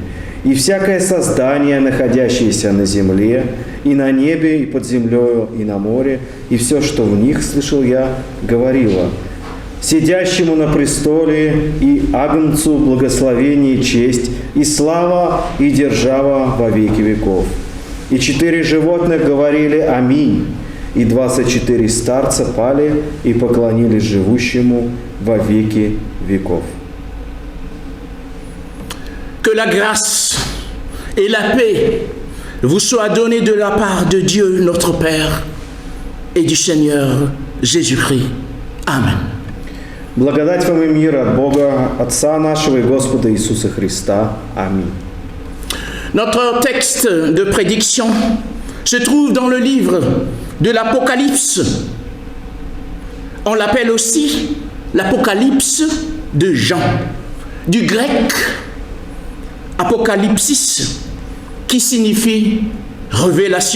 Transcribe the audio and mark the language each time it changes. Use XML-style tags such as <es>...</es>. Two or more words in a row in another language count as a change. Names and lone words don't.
<ru>И всякое создание, находящееся на земле, и на небе, и под землею, и на море, и все, что в них, слышал я, говорило: сидящему на престоле и Агнцу благословение и честь, и слава, и держава во веки веков. И 4 животных говорили: аминь. И 24 старца пали и поклонились живущему во веки веков.</ru> <fr>Que la grâce et la paix vous soient données de la part de Dieu notre Père et du Seigneur Jésus-Christ. Amen.</fr> <ru>Благодать вам и мир от Бога, Отца нашего и Господа Иисуса Христа. Аминь.</ru> <fr>Notre texte de prédiction se trouve dans le livre de l'Apocalypse. On l'appelle aussi l'Apocalypse de Jean, du grec Apocalypsis, qui signifie révélation.</fr>